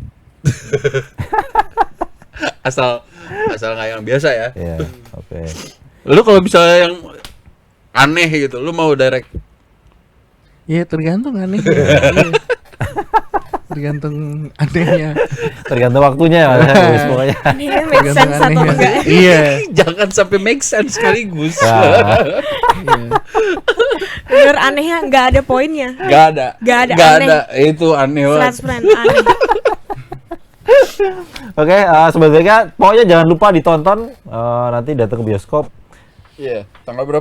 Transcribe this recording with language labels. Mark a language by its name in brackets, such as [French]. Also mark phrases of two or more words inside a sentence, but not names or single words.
[Indonesian] asal nggak yang biasa ya. Iya, oke. Lu kalau misalnya yang aneh gitu, lu mau direct? Iya, tergantung aneh. Iya. Tergantung anehnya. Tergantung waktunya ya Mas, ya, guys, pokoknya. Ini [English] make sense [Indonesian] atau anehnya. enggak? Iya. Jangan sampai [English] make sense [Indonesian] sekaligus. Ya. Bener anehnya nggak ada poinnya. Gak ada. Nggak ada, Nggak aneh. ada. Itu aneh banget. 100% aneh. Oke, sebenarnya pokoknya jangan lupa ditonton nanti datang ke bioskop Iya. Tanggal berapa?